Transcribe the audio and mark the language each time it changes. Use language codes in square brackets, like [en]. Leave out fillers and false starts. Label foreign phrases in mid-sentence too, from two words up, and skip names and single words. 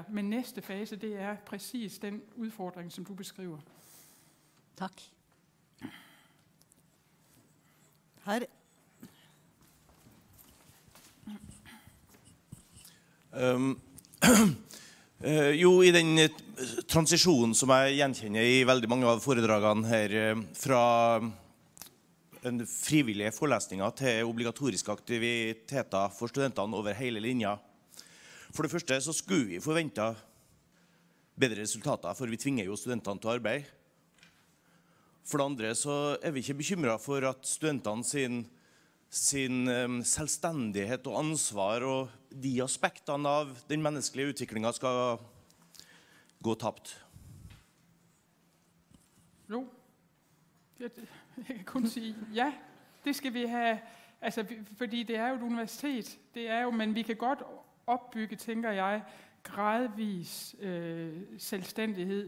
[da] Men næste fase, det er præcis den udfordring, som du beskriver. Tak. Her. [no] Jo, i den transisjonen som jeg gjenkjenner i veldig mange av foredragene her, fra en frivillige forelesninger til obligatoriske aktiviteter for studentene over hele linja. For det første så skulle vi forvente bedre resultater, for vi tvinger jo studentene til arbeid. For det andre så er vi ikke bekymret for at studentene sin selvstendighet og ansvar og de aspektene av den menneskelige utviklingen skal gå tabt. [da] Jo, jeg kan kun sige ja, det skal vi have, altså, fordi det er jo et universitet, det er jo, men vi kan godt opbygge, tænker jeg, gradvis selvstændighed.